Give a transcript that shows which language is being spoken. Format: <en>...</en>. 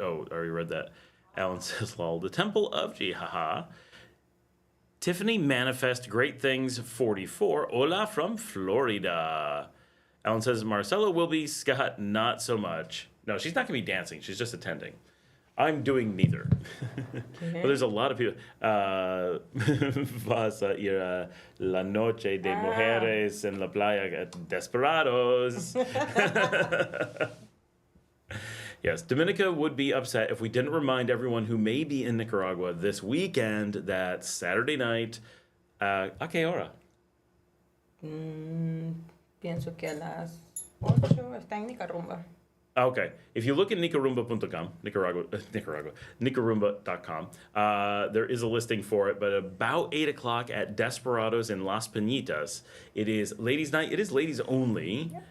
<en>Oh, I already read that. Alan says, lol. The Temple of G. Haha. Tiffany Manifest Great Things 44. Hola from Florida. Alan says, Marcela will be. Scott, not so much. No, she's not going to be dancing. She's just attending. I'm doing neither. But there's a lot of people.</en> <es>Vas a ir a la noche de mujeres en la playa Desperados.</es> <en>Yes, Dominica would be upset if we didn't remind everyone who may be in Nicaragua this weekend that Saturday night,</en> <es>¿a qué hora? Pienso que a las 8 está en Nicaragua.</es> <en>Okay. If you look at Nicarumba.com, Nicarumba.com, there is a listing for it, but about 8 o'clock at Desperados in Las Piñitas, it is ladies' night. It is ladies only.</en>